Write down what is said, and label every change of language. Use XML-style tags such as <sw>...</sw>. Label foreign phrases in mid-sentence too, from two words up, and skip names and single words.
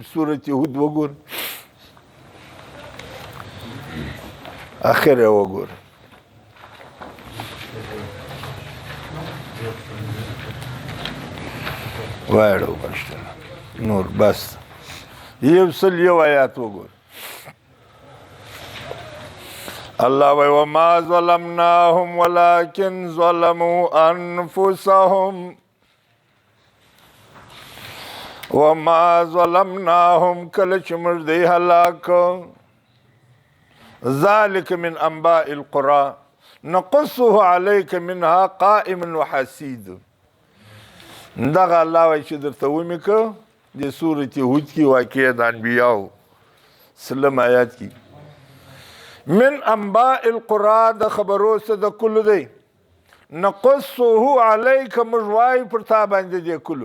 <ps>سورت هود وګور، اخر یې وګور. واړو بشته نور بس یو سل یو آیات وګور. الله وی</ps> <ar>وما ظلمناهم ولكن ظلموا انفسهم وما ظلمناهم</ar> <ps>کله چې موږ دوی هلاک.</ps> <ar>ذلك من انباء القرى نقصه عليك منها قائم وحسيد.</ar> <ps>دغه الله وایي چې درته ومې که د سورت هود کې واقع د انبیاو سلم آیات کې</ps> <ar>من انباء القرى</ar> <ps>د خبرو څه د کلو دی.</ps> <ar>نقصه علیک</ar> <ps>موږ وایو پر تا باندې دی کلو.</ps>